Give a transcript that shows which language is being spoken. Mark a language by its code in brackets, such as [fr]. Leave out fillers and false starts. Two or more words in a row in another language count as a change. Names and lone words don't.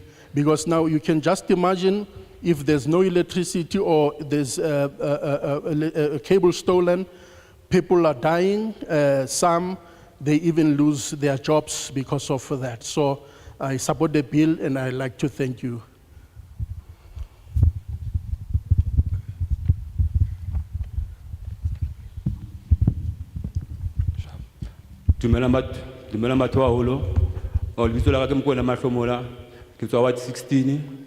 [en] Because now you can just imagine if there's no electricity or there's a cable stolen, people are dying, some, they even lose their jobs because of that. So I support the bill and I'd like to thank you. [st] Dumela batho ba holo. O lebitso la ka ke Mokoena Mahlomola, ke tswa ward 16.